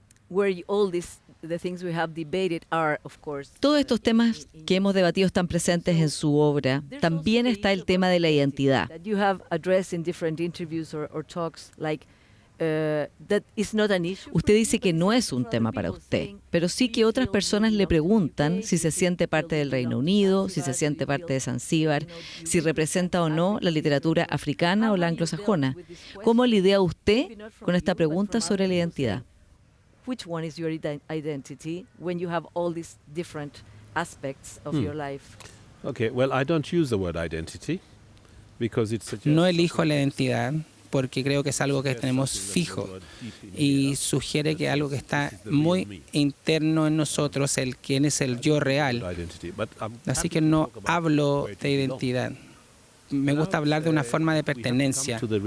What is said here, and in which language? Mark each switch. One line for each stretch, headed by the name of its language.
English: Where all the things we have debated are, of course.
Spanish: Todos estos temas que hemos debatido están presentes en su obra. También está el tema de la identidad.
English: That you have addressed in different interviews or talks, like that is not an issue.
Spanish: Usted dice que no es un tema para usted, pero sí que otras personas le preguntan si se siente parte del Reino Unido, si se siente parte de Zanzíbar, si representa o no la literatura africana o la anglosajona. ¿Cómo lidia usted con esta pregunta sobre la identidad?
English: Which one is your identity when you have all these different aspects of your life? Okay, well, I don't use the word identity because it suggests
Spanish: No elijo la identidad porque creo que es algo que tenemos fijo y sugiere que algo que está muy interno en nosotros, quién es el yo real. Así que no hablo de identidad. Me gusta hablar de una forma de pertenencia.